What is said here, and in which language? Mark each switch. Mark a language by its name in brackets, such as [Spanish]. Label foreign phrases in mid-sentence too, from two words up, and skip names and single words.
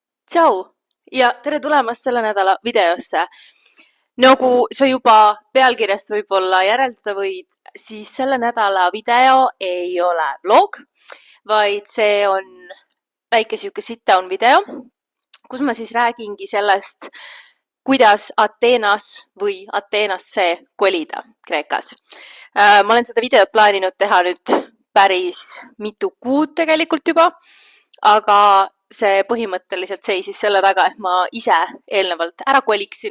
[Estonian] Tšau ja tere tulemast selle nädala videosse. Nagu sa juba pealkirjast võib-olla järeldada võid, siis selle nädala video ei ole vlog, vaid see on väike siuke [English] sit-down [Estonian] video, kus ma siis räägingi sellest, kuidas Ateenas või Ateenasse kolida Kreekas. Ma olen seda videot plaaninud teha nüüd päris mitu kuud tegelikult juba, aga see põhimõtteliselt seisis selle taga, et ma ise eelnevalt ära koliksin.